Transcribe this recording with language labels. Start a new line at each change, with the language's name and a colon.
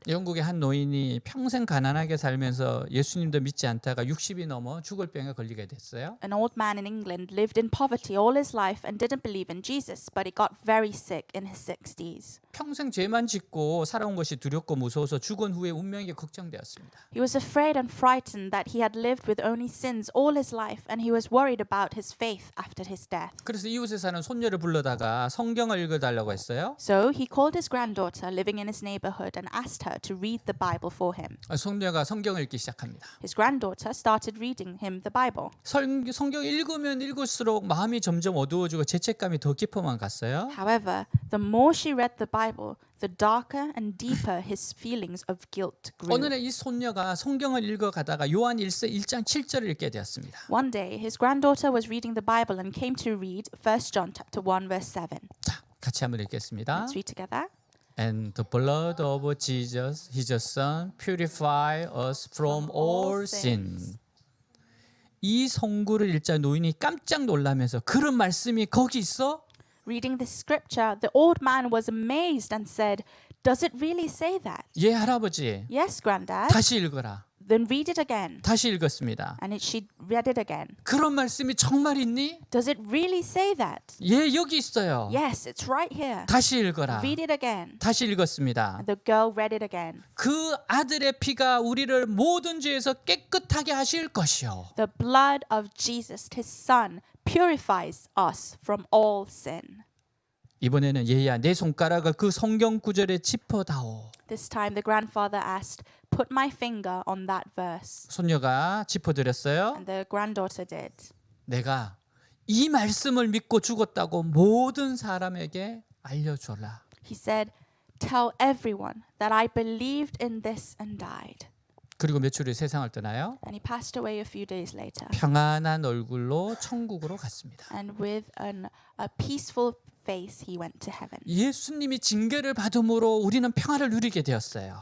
Korean: 영국의 한 노인이 평생 가난하게 살면서 예수님도 믿지 않다가 60이 넘어 죽을 병에 걸리게 됐어요.
English: An old man in England lived in poverty all his life and didn't believe in Jesus, but he got very sick in his 60s.
Korean: 평생 죄만 짓고 살아온 것이 두렵고 무서워서 죽은 후에 운명이 걱정되었습니다.
English: He was afraid and frightened that he had lived with only sins all his life, and he was worried about his faith after his death.
Korean: 그래서 이웃에 사는 손녀를 불러다가 성경을 읽어달라고 했어요.
English: So he called his granddaughter living in his neighborhood and asked her to read the Bible for him.
Korean: 손녀가 성경을 읽기 시작합니다.
English: His granddaughter started reading him the Bible.
Korean: 성경 읽으면 읽을수록 마음이 점점 어두워지고 죄책감이 더 깊어만 갔어요.
English: However, the more she read the Bible, the darker and deeper his feelings of guilt grew.
Korean: 어느 날 이 손녀가 성경을 읽어가다가 요한 1장 7절을 읽게 되었습니다.
English: One day, his granddaughter was reading the Bible and came to read 1 John chapter 1 verse 7.
Korean: 자, 같이 한번 읽겠습니다.
English: Let's read together. And the blood of Jesus, his son, purify us from all sin.
Korean: 이 성구를 읽자 노인이 깜짝 놀라면서 그런 말씀이 거기 있어?
English: Reading this scripture, the old man was amazed and said, "Does it really say that?"
Korean: 예, 할아버지.
English: Yes, granddad.
Korean: 다시 읽어라.
English: Then read it again.
Korean: 다시 읽었습니다.
English: She read it again.
Korean: 그런 말씀이 정말 있니?
English: Does it really say that?
Korean: 예, 여기 있어요.
English: Yes, it's right here.
Korean: 다시 읽어라.
English: Read it again.
Korean: 다시 읽었습니다.
English: And the girl read it again.
Korean: 그 아들의 피가 우리를 모든 죄에서 깨끗하게 하실 것이요.
English: The blood of Jesus, his son, purifies us from all sin.
Korean: 이번에는 얘야 내 손가락을 그 성경 구절에 짚어다오.
English: This time the grandfather asked, "Put my finger on that verse."
Korean: 손녀가 짚어드렸어요.
English: And the granddaughter did.
Korean: 내가 이 말씀을 믿고 죽었다고 모든 사람에게 알려줘라.
English: He said, "Tell everyone that I believed in this and died."
Korean: 그리고 며칠 후에 세상을 떠나요.
English: And he passed away a few days later.
Korean: 평안한 얼굴로 천국으로 갔습니다.
English: And with a peaceful face, he went to heaven.
Korean: 예수님이 징계를 받음으로 우리는 평화를 누리게 되었어요.